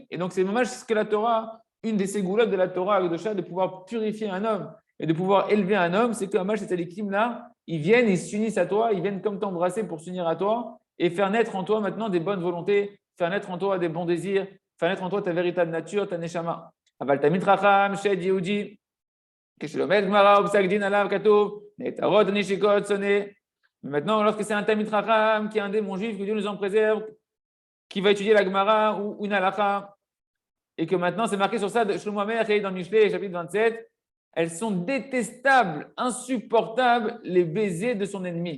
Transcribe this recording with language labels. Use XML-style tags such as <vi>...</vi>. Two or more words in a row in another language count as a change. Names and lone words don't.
<fr>Et donc, c'est dommage ce que la Torah, une des ségoulottes de la Torah, de pouvoir purifier un homme et de pouvoir élever un homme, c'est que dommage, ces tzaddikim-là, ils viennent, ils s'unissent à toi, ils viennent comme t'embrasser pour s'unir à toi et faire naître en toi maintenant des bonnes volontés, faire naître en toi des bons désirs, faire naître en toi ta véritable nature, ta neshama.</fr> <he>אבל תמיד חכם, שד יהודי, כשלומד גמרא ופסק דין עליו כתוב, נעתרות נשיקות שונא.</he> <fr>Maintenant, lorsque c'est un</fr> <he>תלמיד חכם,</he> <fr>qui est un démon juif, que Dieu nous en préserve, qui va étudier la Gemara ou une halakha, et que maintenant c'est marqué sur ça, Shlomo Amelech dans Mishlei, chapitre 27, elles sont détestables, insupportables, les baisers de son ennemi.</fr>